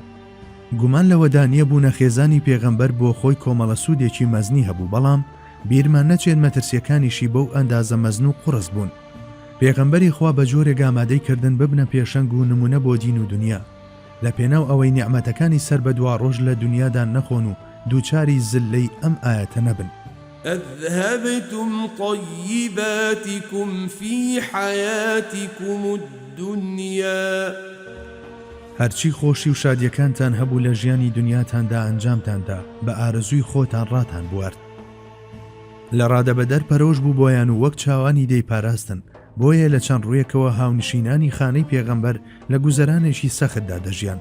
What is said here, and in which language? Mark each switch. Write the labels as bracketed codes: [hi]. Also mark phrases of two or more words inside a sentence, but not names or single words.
[ckb] گومان لەوەدا نییە بوونە خێزانی پێغەمبەر بۆ خۆی کۆمەڵە سوودێکی مەزنی هەبوو، بەڵام بیرمان نەچێت مەترسیەکانیشی بەو ئەندازە مەزن و قوڕس بوون. پێغەمبەری خوا بە جۆرێک ئامادەی کردن ببنە پێشەنگ و نمونە بۆ دین و دنیا لە پێناو ئەوەی نیعمەتەکانی سەر بە دوا ڕۆژ لە دنیادا نەخۆن و دووچاری زلەی ئەم ئاەتە نەبن. [ar] أذهبتم طيباتكم في حياتكم الدنيا [ckb] هەرچی خۆشی و شادیەکانتان هەبوو لە ژیانی دنیاتاندا ئەنجامتاندا بە ئارەزووی خۆتان ڕاتان بوارد. لە ڕادەبەدەر پەرۆش بوو بۆیان و وەک چاوانی دەیپاراستن، بۆیە لە چەند ڕوویەکەوە هاونشینانی خانەی پێغەمبەر لە گوزەرانێکی سەختدا دەژیان.